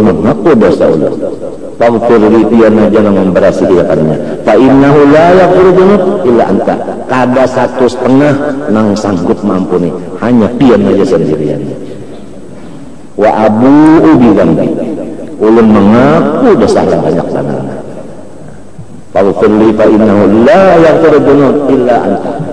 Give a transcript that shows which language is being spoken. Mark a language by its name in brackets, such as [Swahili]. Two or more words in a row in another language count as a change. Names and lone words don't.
[Banjar] mengaku dosa ulun, [Arabic] فاغفر لي [Banjar] tiana jangan memberasihikannya, [Arabic] فإنه لا يغفر إلا أنت, [Banjar] kada 1,5 nang sanggup mampuni, hanya pian aja sendirian. [Arabic] وأبوء بذنبي, [Banjar] ulun mengaku dosa yang banyak sangat, [Arabic] فاغفر لي فإنه لا يغفر إلا أنت.